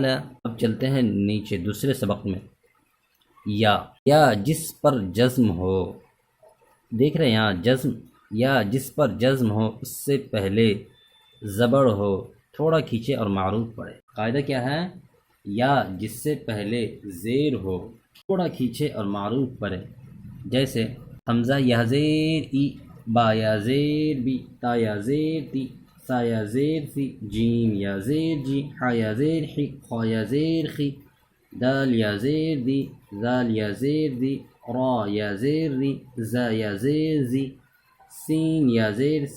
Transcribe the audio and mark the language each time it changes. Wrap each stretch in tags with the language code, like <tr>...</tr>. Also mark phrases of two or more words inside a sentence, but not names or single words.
<ur>اب چلتے ہیں نیچے دوسرے سبق میں۔ یا جس پر جزم ہو، دیکھ رہے ہیں یہاں جزم، یا جس پر جزم ہو اس سے پہلے زبر ہو، تھوڑا کھینچے اور معروف پڑھے۔ قاعدہ کیا ہے؟ یا جس سے پہلے زیر ہو، تھوڑا کھینچے اور معروف پڑھے۔ جیسے حمزہ یا زیر ای، با یا زیر بی، تا یا زیر تی، سا یا زیر سی، جیم یا زیر جی، ح یا زیر حی، خا یا زیر خی، دال یا زیر دی، زال یا زیر دی، را یا زیر ری، زا یا زیر زی، سین یا زیر سی،</ur>